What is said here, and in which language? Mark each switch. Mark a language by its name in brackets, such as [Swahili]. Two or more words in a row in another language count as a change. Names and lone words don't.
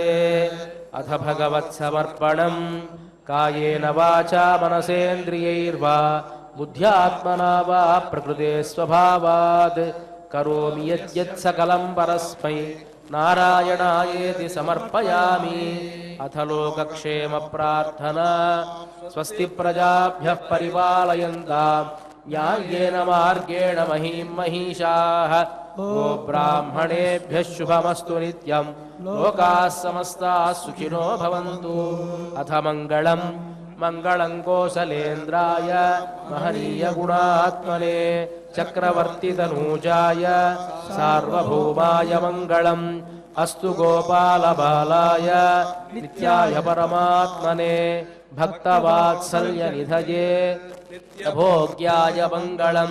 [Sanskrit] అథ భగవత్సమర్పణం కాయేన వాచా మనసేంద్రియైర్వా బుద్ధ్యాత్మనా వా ప్రకృతే స్వభావాత్ కరోమి యద్యత్ సకలం పరస్మై నారాయణాయేతి సమర్పయామి. అథ లోకక్షేమ ప్రార్థనా స్వస్తి ప్రజాభ్యః పరిపాలయంతాం న్యాయేన మార్గేణ మహీం మహిషాః. ఓ బ్రాహ్మణేభ్యః శుభమస్తు నిత్యం లోకాః సమస్తాః సుఖినో భవంతు. అథ మంగళం మంగళం కోసలేంద్రాయ మహనీయ గుణాత్మనే చక్రవర్తి తనూజాయ సార్వభౌమాయ మంగళం. అస్తు గోపాల బాలాయ నిత్యాయ పరమాత్మనే భక్తవాత్సల్య నిధయే భోగ్యాయ మంగళం.